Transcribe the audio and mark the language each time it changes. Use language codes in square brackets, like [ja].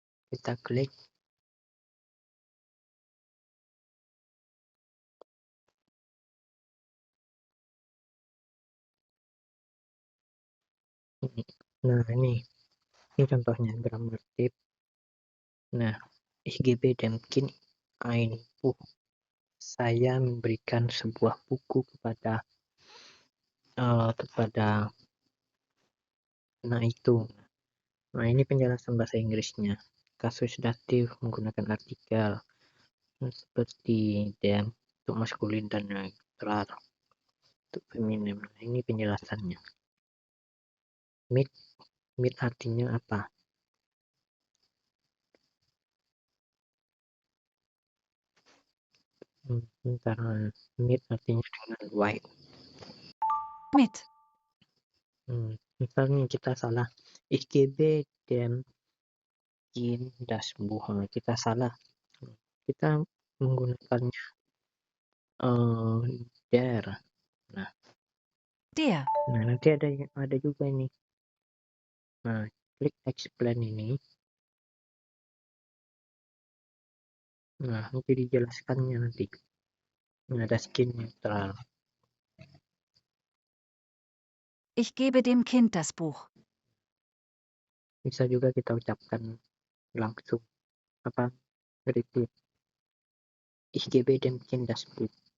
[id] Kita klik. Nah ini contohnya grammar tip. [de] Nah, ich gebe dem Kind ein Buch. [id] Saya memberikan sebuah buku kepada anak itu. Nah, ini penjelasan bahasa Inggrisnya. Kasus datif menggunakan artikel seperti dem untuk maskulin dan netral untuk feminim. Nah, ini penjelasannya. Meet artinya apa? Bentar, meet artinya dengan white. [de] Mit. [id] Misalnya kita salah. [de] Ich gebe dem Kind das Buch. [id] Kita salah. Kita menggunakannya der. [de] Der. [id] Nah, nanti ada juga ini. Nah, klik explain ini. Nah, nanti dijelaskannya nanti. Nah, ada skin netral. [de] Ich gebe dem Kind das Buch. [id] Bisa juga kita ucapkan langsung. Apa? Repeat. [de] Ich gebe dem Kind das Buch.